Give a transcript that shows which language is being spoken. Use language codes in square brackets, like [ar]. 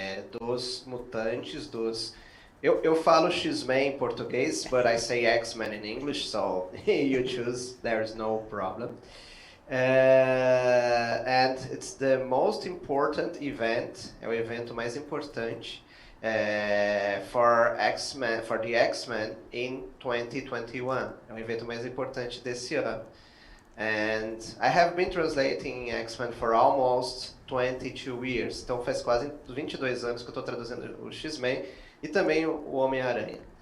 [pt] dos mutantes, Eu falo X-Men em português, [en] but I say X-Men in English, so you choose, there's no problem. And it's the most important event, [pt] é o evento mais importante [en] for the X-Men in 2021. [pt] É o evento mais importante desse ano. [en] And I have been translating X-Men for almost 22 years. [pt] Então faz quase 22 anos que eu estou traduzindo o X-Men e também o Homem-Aranha.